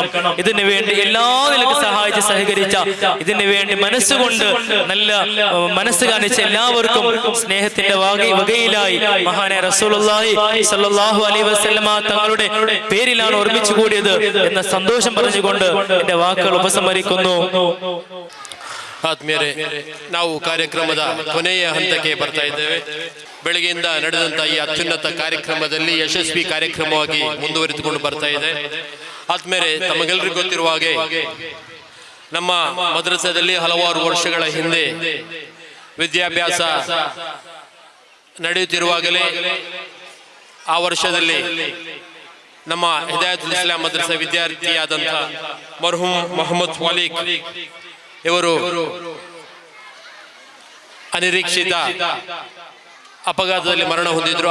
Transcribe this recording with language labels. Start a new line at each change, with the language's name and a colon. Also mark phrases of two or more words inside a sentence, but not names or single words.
Malayalam: ഇതിനു വേണ്ടി എല്ലാ നിലക്കും സഹായിച്ച് സഹകരിച്ച, ഇതിനു വേണ്ടി മനസ്സുകൊണ്ട് നല്ല മനസ്സ് കാണിച്ച എല്ലാവർക്കും സ്നേഹത്തിന്റെ വകയിലായി മഹാനായ
Arabic: رسول الله صلى الله عليه وسلم
Malayalam: തങ്ങളുടെ പേരിലാണ് ഒരുമിച്ച് കൂടിയത് എന്ന സന്തോഷം പറഞ്ഞുകൊണ്ട് എന്റെ വാക്കുകൾ ഉപസംഹരിക്കുന്നു.
Kannada: ಆತ್ಮೀಯರೇ, ನಾವು ಕಾರ್ಯಕ್ರಮದ ಕೊನೆಯ ಹಂತಕ್ಕೆ ಬರ್ತಾ ಇದ್ದೇವೆ. ಬೆಳಗ್ಗೆಯಿಂದ ನಡೆದಂಥ ಈ ಅತ್ಯುನ್ನತ ಕಾರ್ಯಕ್ರಮದಲ್ಲಿ ಯಶಸ್ವಿ ಕಾರ್ಯಕ್ರಮವಾಗಿ ಮುಂದುವರಿದುಕೊಂಡು ಬರ್ತಾ ಇದೆ. ಆತ್ಮೀಯರೇ, ತಮಗೆಲ್ಲರಿಗೂ ಗೊತ್ತಿರುವ ಹಾಗೆ ನಮ್ಮ ಮದ್ರಸಾದಲ್ಲಿ ಹಲವಾರು ವರ್ಷಗಳ ಹಿಂದೆ ವಿದ್ಯಾಭ್ಯಾಸ ನಡೆಯುತ್ತಿರುವಾಗಲೇ ಆ ವರ್ಷದಲ್ಲಿ ನಮ್ಮ ಹಿದಾಯತುಲ್ ಇಸ್ಲಾಂ ಮದ್ರಸಾ ವಿದ್ಯಾರ್ಥಿಯಾದಂಥ ಮರ್ಹೂಮ್ ಮೊಹಮ್ಮದ್ ವಾಲಿಕ್ ಇವರು ಅನಿರೀಕ್ಷಿತ ಅಪಘಾತದಲ್ಲಿ ಮರಣ ಹೊಂದಿದ್ರು.